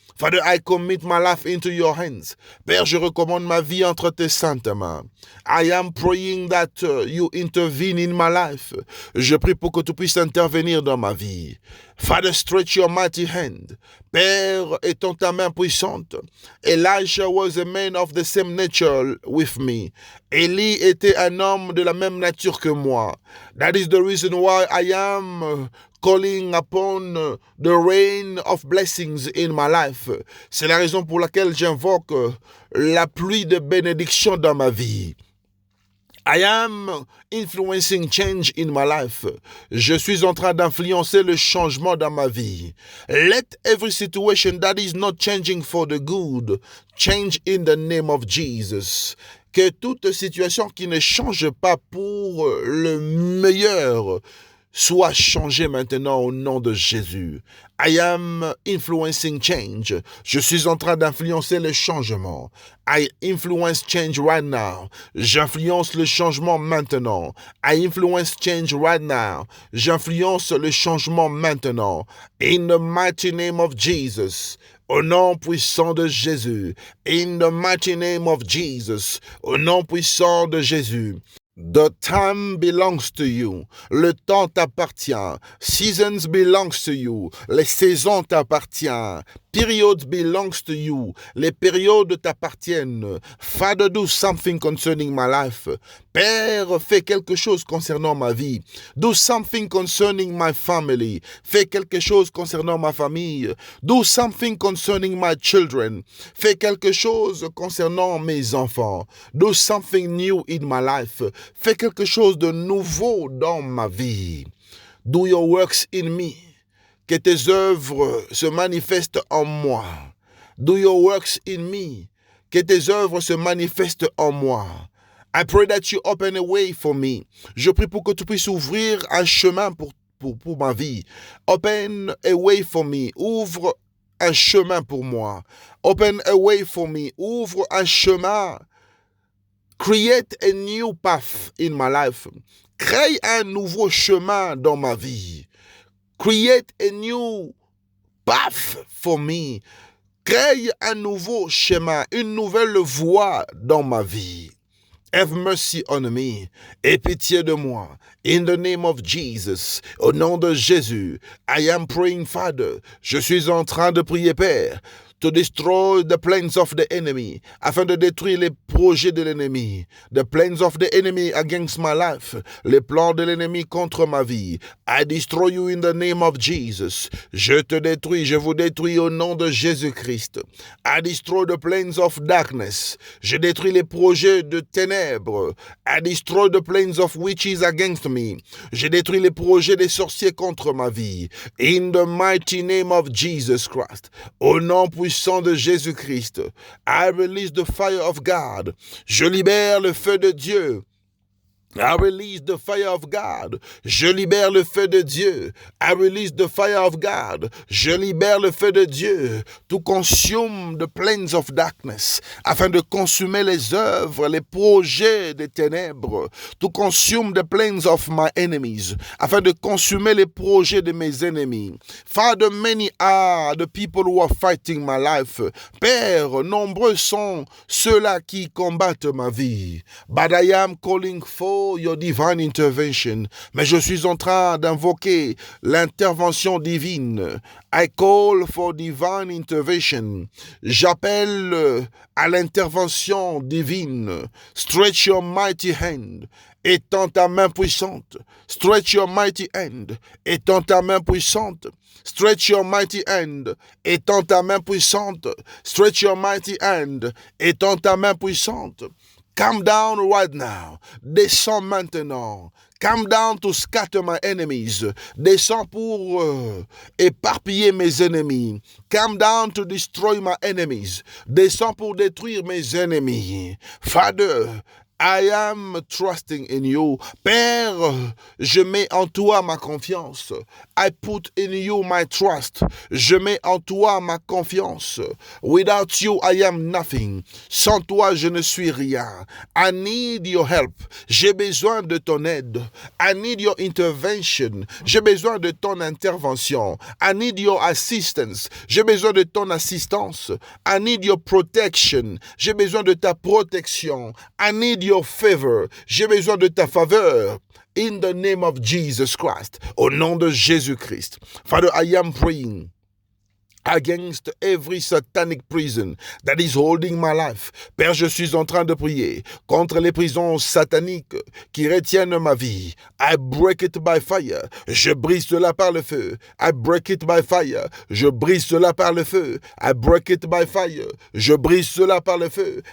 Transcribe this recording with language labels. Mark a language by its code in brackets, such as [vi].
[en] Father, I commit my life into your hands. [fr] Père, je recommande ma vie entre tes saintes mains. [en] I am praying that you intervene in my life. [fr] Je prie pour que tu puisses intervenir dans ma vie. [en] Father, stretch your mighty hand. [fr] Père, étends ta main puissante. [en] Elijah was a man of the same nature with me. [fr] Élie était un homme de la même nature que moi. [en] That is the reason why I am calling upon the rain of blessings in my life. [fr] C'est la raison pour laquelle j'invoque la pluie de bénédiction dans ma vie. [en] I am influencing change in my life. [fr] Je suis en train d'influencer le changement dans ma vie. [en] Let every situation that is not changing for the good change in the name of Jesus. [fr] Que toute situation qui ne change pas pour le meilleur Sois changé maintenant au nom de Jésus. [en] I am influencing change. [fr] Je suis en train d'influencer le changement. [en] I influence change right now. [fr] J'influence le changement maintenant. [en] I influence change right now. [fr] J'influence le changement maintenant. [en] In the mighty name of Jesus. [fr] Au nom puissant de Jésus. [en] In the mighty name of Jesus. [fr] Au nom puissant de Jésus. [en] The time belongs to you. [fr] Le temps t'appartient. [en] Seasons belongs to you. [fr] Les saisons t'appartiennent. [en] Periods belongs to you. [fr] Les périodes t'appartiennent. [en] Father, do something concerning my life. [fr] Père, fais quelque chose concernant ma vie. [en] Do something concerning my family. [fr] Fais quelque chose concernant ma famille. [en] Do something concerning my children. [fr] Fais quelque chose concernant mes enfants. [en] Do something new in my life. [fr] Fais quelque chose de nouveau dans ma vie. [en] Do your works in me. [fr] Que tes œuvres se manifestent en moi. [en] Do your works in me. [fr] Que tes œuvres se manifestent en moi. [en] I pray that you open a way for me. [fr] Je prie pour que tu puisses ouvrir un chemin pour ma vie. [en] Open a way for me. [fr] Ouvre un chemin pour moi. [en] Open a way for me. [fr] Ouvre un chemin. [en] Create a new path in my life. [fr] Crée un nouveau chemin dans ma vie. [en] Create a new path for me. [fr] Crée un nouveau chemin, une nouvelle voie dans ma vie. [en] Have mercy on me. [fr] Aie pitié de moi. [en] In the name of Jesus. [fr] Au nom de Jésus. [en] I am praying, Father. [fr] Je suis en train de prier, Père. [en] To destroy the plans of the enemy, [fr] afin de détruire les projets de l'ennemi. [en] The plans of the enemy against my life, [fr] les plans de l'ennemi contre ma vie. [en] I destroy you in the name of Jesus. [fr] Je te détruis, je vous détruis au nom de Jésus-Christ. [en] I destroy the plans of darkness. [fr] Je détruis les projets de ténèbres. [en] I destroy the plans of witches against me. [fr] Je détruis les projets des sorciers contre ma vie. [en] In the mighty name of Jesus Christ. [fr] Au nom puissant de Jésus-Christ. [en] I release the fire of God. [fr] Je libère le feu de Dieu. [en] I release the fire of God. [fr] Je libère le feu de Dieu. [en] I release the fire of God. [fr] Je libère le feu de Dieu. [en] To consume the plains of darkness. [fr] Afin de consumer les œuvres, les projets des ténèbres. [en] To consume the plains of my enemies. [fr] Afin de consumer les projets de mes ennemis. [en] Father, many are the people who are fighting my life. [fr] Père, nombreux sont ceux-là qui combattent ma vie. [en] But I am calling for your divine intervention. [fr] Mais je suis en train d'invoquer l'intervention divine. [en] I call for divine intervention. [fr] J'appelle à l'intervention divine. [en] Stretch your mighty hand. [fr] Étends ta main puissante. [en] Stretch your mighty hand. [fr] Étends ta main puissante. [en] Stretch your mighty hand. [fr] Étends ta main puissante. [en] Stretch your mighty hand. [fr] Étends ta main puissante. [en] Come down right now. [fr] Descends maintenant. [en] Come down to scatter my enemies. [fr] Descends pour éparpiller mes ennemis. [en] Come down to destroy my enemies. [fr] Descends pour détruire mes ennemis. [en] Father, I am trusting in you. [fr] Père, je mets en toi ma confiance. [en] I put in you my trust. [fr] Je mets en toi ma confiance. [en] Without you, I am nothing. [fr] Sans toi, je ne suis rien. [en] I need your help. [fr] J'ai besoin de ton aide. [en] I need your intervention. [fr] J'ai besoin de ton intervention. [en] I need your assistance. [fr] J'ai besoin de ton assistance. [en] I need your protection. [fr] J'ai besoin de ta protection. [en] I need your favor. [fr] J'ai besoin de ta faveur. [en] In the name of Jesus Christ. [fr] Au nom de Jésus-Christ. [en] Father, I am praying against every satanic prison that is holding my life. [fr] Père, je suis en train de prier contre les prisons sataniques qui retiennent ma vie. [en] I break it by fire. [fr] Je brise cela par le feu. [en] I break it by fire. [fr] Je brise cela par le feu. [en] I break it by fire. [fr] Je brise cela par le feu.